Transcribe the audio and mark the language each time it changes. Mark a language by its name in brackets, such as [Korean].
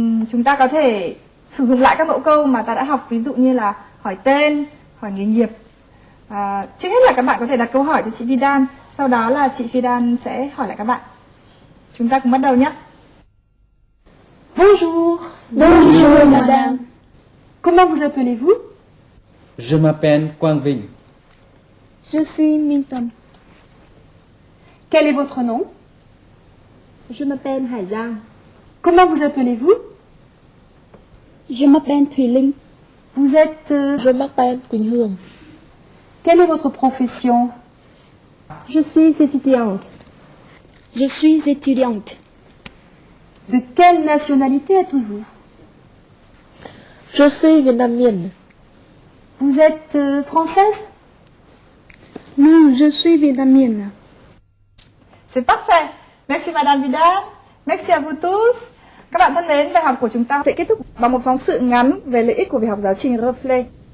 [Vietnamese] Chúng ta có thể sử dụng lại các mẫu câu mà ta đã học, ví dụ như là hỏi tên, hỏi nghề nghiệp. Trước hết là các bạn có thể đặt câu hỏi cho chị Vidal, sau đó là chị Vidal sẽ hỏi lại các bạn. Chúng ta cùng bắt đầu nhé. [French] Bonjour. Bonjour, madame. Comment vous appelez-vous? Je m'appelle Quang Vinh. Je suis Minh Tâm. Quel est votre nom? Je m'appelle Hải Giang. Comment vous appelez-vous? Je m'appelle Thùy Linh. Vous êtes... Je m'appelle Quỳnh Hương. Quelle est votre profession? Je suis étudiante. Je suis étudiante. De quelle nationalité êtes-vous? Je suis vietnamienne. Vous êtes française? Non, je suis vietnamienne. C'est parfait. Merci Madame Vidal. Merci à vous tous. [Vietnamese] Các bạn thân mến, bài học của chúng ta sẽ kết thúc bằng một phóng sự ngắn về lợi ích của việc học giáo trình Reflet.